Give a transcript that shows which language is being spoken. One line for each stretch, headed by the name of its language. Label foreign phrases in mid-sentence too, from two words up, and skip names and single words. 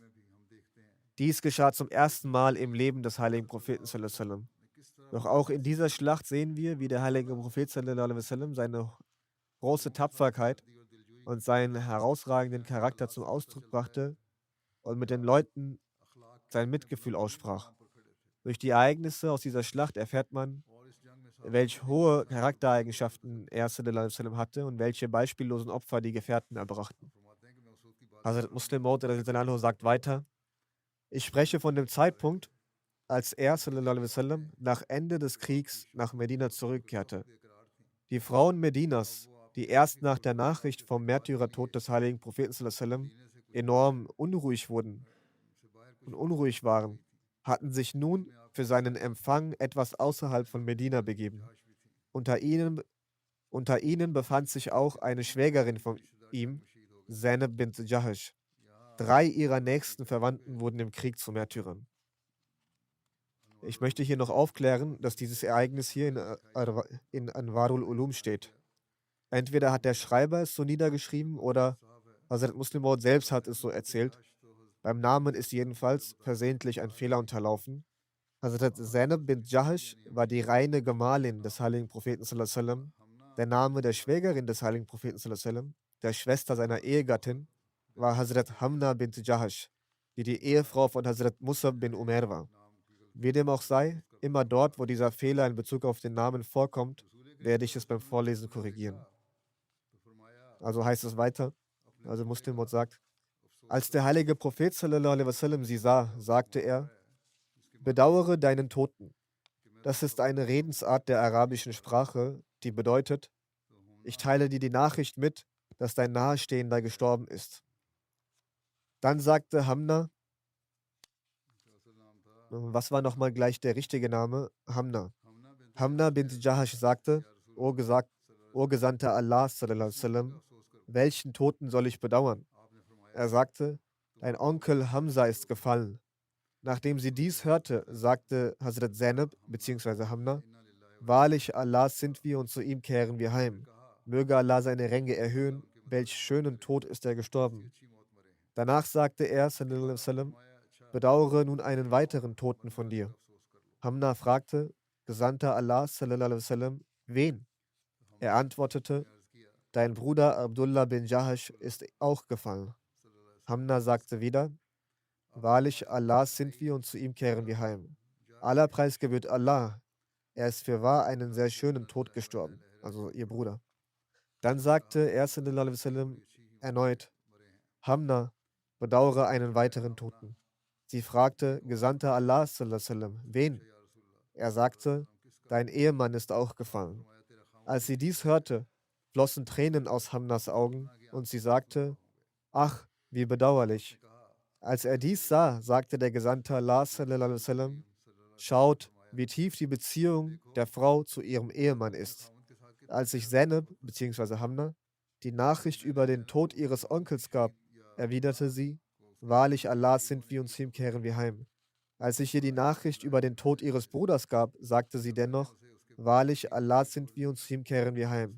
German: Dies geschah zum ersten Mal im Leben des heiligen Propheten
Arabic: صلى الله عليه وسلم.
German: Doch auch in dieser Schlacht sehen wir, wie der heilige Prophet
Arabic: صلى الله عليه وسلم
German: seine große Tapferkeit und seinen herausragenden Charakter zum Ausdruck brachte und mit den Leuten sein Mitgefühl aussprach. Durch die Ereignisse aus dieser Schlacht erfährt man, welch hohe Charaktereigenschaften er
Arabic: صلى الله عليه وسلم
German: hatte und welche beispiellosen Opfer die Gefährten erbrachten. Hazrat Muslim Maud
Arabic: رضي الله عنه
German: sagt weiter: Ich spreche von dem Zeitpunkt, als er
Arabic: صلى الله عليه وسلم
German: nach Ende des Kriegs nach Medina zurückkehrte. Die Frauen Medinas, die erst nach der Nachricht vom Märtyrertod des heiligen Propheten
Arabic: صلى الله عليه وسلم
German: enorm unruhig waren, hatten sich nun für seinen Empfang etwas außerhalb von Medina begeben. Unter ihnen befand sich auch eine Schwägerin von ihm, Zainab bint Jahash. 3 ihrer nächsten Verwandten wurden im Krieg zu Märtyrern. Ich möchte hier noch aufklären, dass dieses Ereignis hier in Anwarul Ulum steht. Entweder hat der Schreiber es so niedergeschrieben oder Hazrat Muslim Maud selbst hat es so erzählt. Beim Namen ist jedenfalls versehentlich ein Fehler unterlaufen. Hazrat Zainab bint Jahash war die reine Gemahlin des heiligen Propheten
Arabic: صلى الله عليه وسلم.
German: Der Name der Schwägerin des heiligen Propheten
Arabic: صلى الله عليه وسلم,
German: der Schwester seiner Ehegattin, war Hazrat Hamna bint Jahash, die Ehefrau von Hazrat Musab bin Umair war. Wie dem auch sei, immer dort, wo dieser Fehler in Bezug auf den Namen vorkommt, werde ich es beim Vorlesen korrigieren. Also heißt es weiter, also Muslim Maud sagt: Als der heilige Prophet
Arabic: صلى الله عليه وسلم
German: sie sah, sagte er: Bedauere deinen Toten. Das ist eine Redensart der arabischen Sprache, die bedeutet: Ich teile dir die Nachricht mit, dass dein Nahestehender gestorben ist. Dann sagte Hamna, was war nochmal gleich der richtige Name? Hamna. Hamna bint Jahash sagte: O Gesandter Allah
Arabic: صلى الله عليه وسلم,
German: welchen Toten soll ich bedauern? Er sagte: Dein Onkel Hamza ist gefallen. Nachdem sie dies hörte, sagte Hazrat Zainab bzw. Hamna: Wahrlich, Allah sind wir und zu ihm kehren wir heim. Möge Allah seine Ränge erhöhen. Welch schönen Tod ist er gestorben. Danach sagte er,
Arabic: صلى الله عليه وسلم:
German: Bedauere nun einen weiteren Toten von dir. Hamna fragte: Gesandter Allah,
Arabic: صلى الله عليه وسلم,
German: wen? Er antwortete: Dein Bruder Abdullah bin Jahash ist auch gefallen. Hamna sagte wieder: Wahrlich, Allah sind wir und zu ihm kehren wir heim. aller Preis gebührt Allah. Er ist für wahr einen sehr schönen Tod gestorben, also ihr Bruder. Dann sagte er
Arabic: صلى الله عليه وسلم
German: erneut, Hamna, bedauere einen weiteren Toten. Sie fragte, Gesandter Allah
Arabic: صلى الله عليه وسلم,
German: wen? Er sagte, dein Ehemann ist auch gefallen. Als sie dies hörte, flossen Tränen aus Hamnas Augen und sie sagte, ach, wie bedauerlich. Als er dies sah, sagte der Gesandte Allah
Arabic: صلى الله عليه وسلم,
German: schaut, wie tief die Beziehung der Frau zu ihrem Ehemann ist. Als sich Zainab bzw. Hamna die Nachricht über den Tod ihres Onkels gab, erwiderte sie, wahrlich Allah sind wir und zu ihm kehren wir heim. Als ich ihr die Nachricht über den Tod ihres Bruders gab, sagte sie dennoch, wahrlich Allah sind wir und zu ihm kehren wir heim.